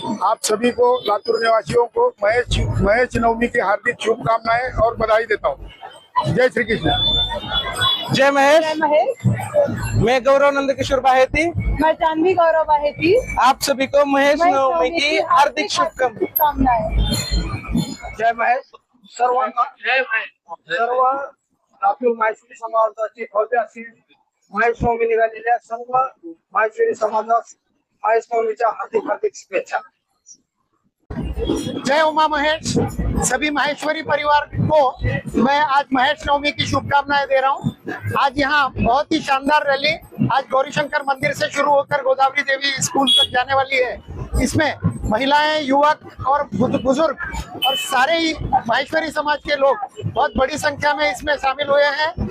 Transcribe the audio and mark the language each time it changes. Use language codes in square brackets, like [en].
[hi] आप सभी को लातूर निवासियों को महेश नवमी की हार्दिक शुभकामनाएं और बधाई देता हूँ. जय श्री कृष्ण. जय महेश. मैं गौरव नंद किशोर बाहेती. मैं चांदी गौरव बाहेती. आप सभी को महेश नवमी की हार्दिक शुभकामनाएं. [mr] जय महेश. सर्वांना जय महेश. सर्व लातूर माहेश्वरी समाजाची भव्य अशी महेश नवमी निघालेल्या सर्व माहेश्वरी समाजास महेश नवमीच्या हार्दिक हार्दिक शुभेच्छा. जय उमा महेश. [hi] सभी माहेश्वरी परिवार को मैं आज महेश नवमी की शुभकामनाएं दे रहा हूं. आज यहाँ बहुत ही शानदार रैली आज गौरीशंकर मंदिर से शुरू होकर गोदावरी देवी स्कूल तक जाने वाली है. इसमें महिलाएं, युवक और बुजुर्ग और सारे ही माहेश्वरी समाज के लोग बहुत बड़ी संख्या में इसमें शामिल हुए हैं.